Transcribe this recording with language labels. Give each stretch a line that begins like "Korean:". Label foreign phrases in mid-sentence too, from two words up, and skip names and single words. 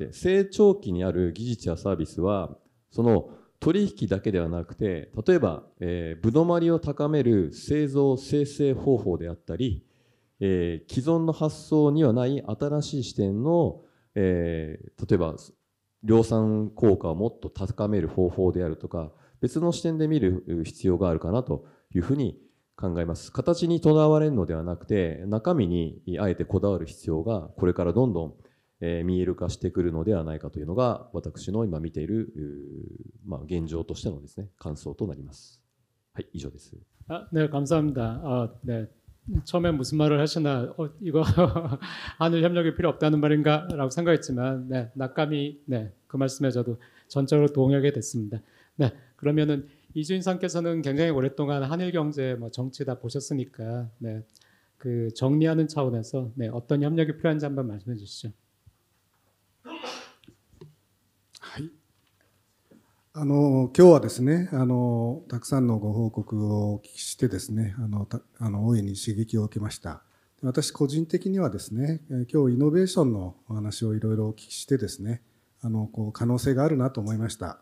Japanese: て成長期にある技術やサービスはその取引だけではなくて例えばぶどまりを高める製造生成方法であったり、既存の発想にはない新しい視点の、例えば量産効果をもっと高める方法であるとか別の視点で見る必要があるかなというふうに考えます。形にとらわれるのではなくて中身にあえてこだわる必要がこれからどんどん見える化してくるのではないかというのが私の今見ている現状としてのですね感想となります。はい、以上です。
Korean: 네, 감사합니다. 네. 처음에 무슨 말을 하시나 이거 한일 협력이 필요 없다는 말인가라고 생각했지만 네, 낙감이 네, 그 말씀에 저도 전적으로 동의하게 됐습니다. 네, 그러면은 이주인 상께서는 굉장히 오랫동안 한일 경제 정치 다 보셨으니까 네, 그 정리하는 차원에서 네, 어떤 협력이 필요한지 한번 말씀해 주시죠.
Japanese: はい。今日はですねたくさんのご報告をお聞きしてですね大いに刺激を受けました。私個人的にはですね今日イノベーションのお話をいろいろお聞きしてですね可能性があるなと思いました。